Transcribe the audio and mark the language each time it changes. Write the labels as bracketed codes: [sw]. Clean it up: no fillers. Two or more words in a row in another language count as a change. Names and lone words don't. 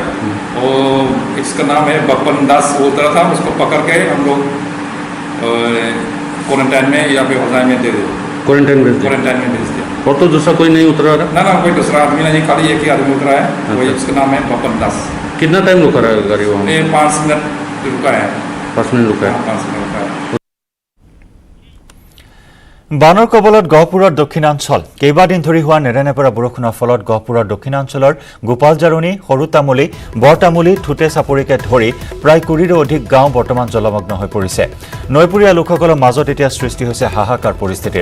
[hi] और इसका नाम है बप्पन दास, वो उतरा था, उसको पकड़ के हम लोग क्वारंटाइन में यहाँ पे होजाई में दे दिया। क्वारंटाइन में भेज दिया। और तो दूसरा कोई नहीं उतरा रहा? ना कोई दूसरा आदमी नहीं, खाली एक ही आदमी उतरा है। वही उसका नाम है बप्पन दास। कितना टाइम रुका रहा है गाड़ी वहाँ? 5 मिनट रुका है। 5 मिनट रुका है। 5 मिनट रुका है। [as] বানৰ কবলত গহপুৰৰ দক্ষিণাঞ্চল। কেইবাদিন ধৰি হোৱা নেৰেনেপেৰা বৰষুণৰ ফলত গহপুৰৰ দক্ষিণাঞ্চলৰ গোপালজাৰণী, সৰুতামুলী, বৰতামুলী, থুটে চাপৰিকে ধৰি প্ৰায় 20ৰো অধিক গাঁও বৰ্তমান জলমগ্ন হৈ পৰিছে। নৈপৰীয়া লোকসকলৰ মাজত এতিয়া সৃষ্টি হৈছে হাহাকাৰ পৰিস্থিতিৰ।